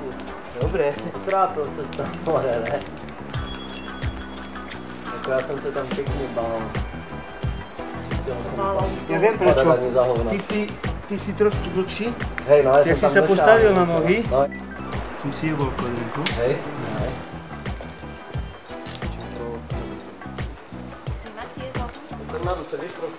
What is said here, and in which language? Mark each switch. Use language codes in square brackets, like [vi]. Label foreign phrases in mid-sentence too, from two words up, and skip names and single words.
[cs] Dobre, trápil se tam hore, ne? Jako já jsem se tam pěkně bál. [sk] Ja viem prečo. Ty si trošku dlhší. Hej, no, ja Jak si sa postavil na nohy, som si jebol kolenku. Hej. [cs] Ten na ruce, víš, trochu.